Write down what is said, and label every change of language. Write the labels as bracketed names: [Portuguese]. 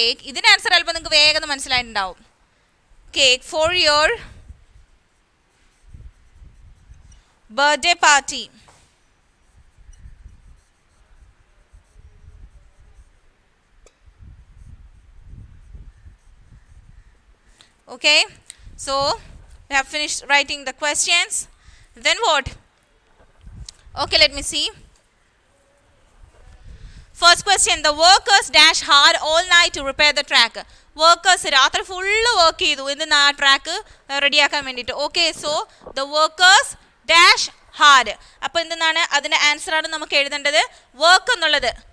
[Malayalam] ഇതിന്റെ ആൻസർ അല്പം നിങ്ങൾക്ക് വേഗം മനസ്സിലായിട്ടുണ്ടാവും. [English] Cake for your birthday party. Okay, so we have finished writing the questions. Then what? Okay, let me see. First question. The workers dash hard all night to repair the track. [Malayalam] Workers രാത്രി full work ചെയ്തു എന്തിനാ track റെഡിയാക്കാൻ വേണ്ടിയിട്ട്. [English] Okay, so the workers dash hard. [Malayalam] അപ്പോൾ എന്താണ് അതിൻ്റെ ആൻസറാണ് നമുക്ക് എഴുതേണ്ടത്, വർക്ക് എന്നുള്ളത്.